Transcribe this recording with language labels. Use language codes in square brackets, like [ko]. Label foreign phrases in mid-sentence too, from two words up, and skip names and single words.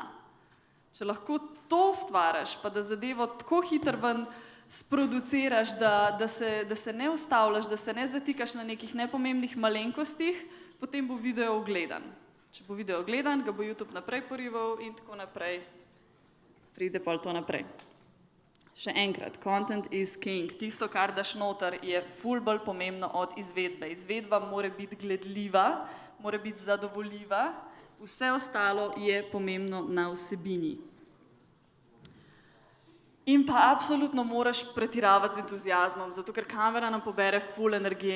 [sl] Če lahko to ustvariš, pa da zadevo tako hitro ven sproduciraš, da se ne ustavljaš, da se ne zatikaš na nekih nepomembnih malenkostih, potem bo video ogledan. Če bo video ogledan, ga bo YouTube naprej porival in tako naprej. Pride pol to naprej. Še enkrat, [en] content is king. [sl] Tisto, kar daš noter, je ful bolj pomembno od izvedbe. Izvedba mora biti gledljiva, mora biti zadovoljiva, vse ostalo je pomembno na vsebini. In pa absolutno moraš pretiravati z entuziazmom, zato ker kamera nam pobere ful energije.